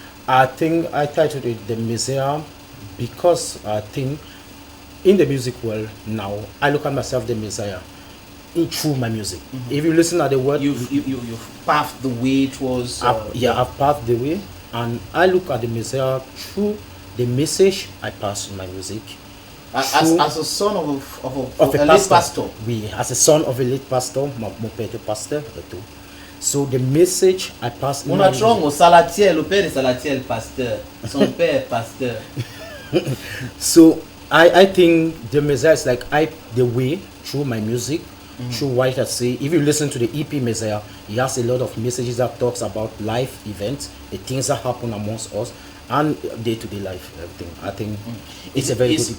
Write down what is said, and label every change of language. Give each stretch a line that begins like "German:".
English: I think I titled it The Messiah because I think in the music world now, I look at myself the Messiah through my music. If you listen at the word, you've paved the way towards. I've paved the way, and I look at the Messiah through the message I pass in my music. As a son of a late pastor. Oui, as a son of a late pastor,
French: mon père était pasteur et tout.
English: So the message I pass in my music.
French: On a Salatiel, le père de Salatiel pasteur, son père pasteur.
English: So I think the Messiah is like the way through my music, through what I say. If you listen to the EP Messiah, he has a lot of messages that talks about life events, the things that happen amongst us, and day-to-day life, everything. I think it's a very good.